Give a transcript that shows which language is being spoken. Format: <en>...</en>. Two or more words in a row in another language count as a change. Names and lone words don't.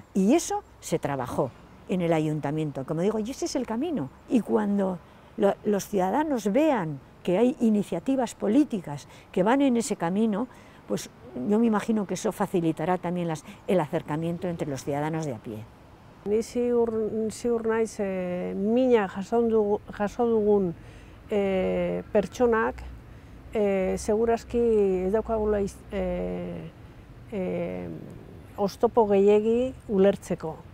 <es>Y eso se trabajó en el ayuntamiento, como digo, y ese es el camino. Y cuando los ciudadanos vean que hay iniciativas políticas que van en ese camino, pues yo me imagino que eso facilitará también el acercamiento entre los ciudadanos de a pie.</es> <eu>Ni ziur naiz mina jaso dugun pertsonak segurazki ez daukagula oztopo gehiegi ulertzeko.</eu>